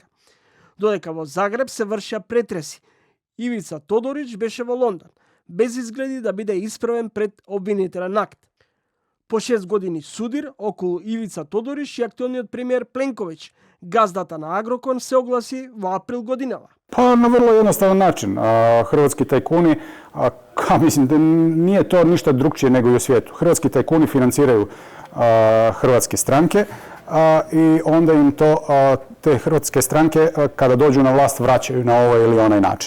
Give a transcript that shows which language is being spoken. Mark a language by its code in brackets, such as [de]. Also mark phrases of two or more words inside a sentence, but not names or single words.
[mk] Додека во Загреб се вршија претреси, Ивица Тодорич беше во Лондон, без изгледи да биде исправен пред обвинителен акт. По 6 години судир околу Ивица Тодорич и актуелниот премиер Пленковиќ, газдата на Агрокор, се огласи во април годинава. [hr] Pa na vrlo jednostavan način. Hrvatski tajkuni, mislim da nije to ništa drukčije nego i u svijetu. Hrvatski tajkuni financiraju hrvatske stranke i onda im to te hrvatske stranke kada dođu na vlast vraćaju na ovaj ili onaj način.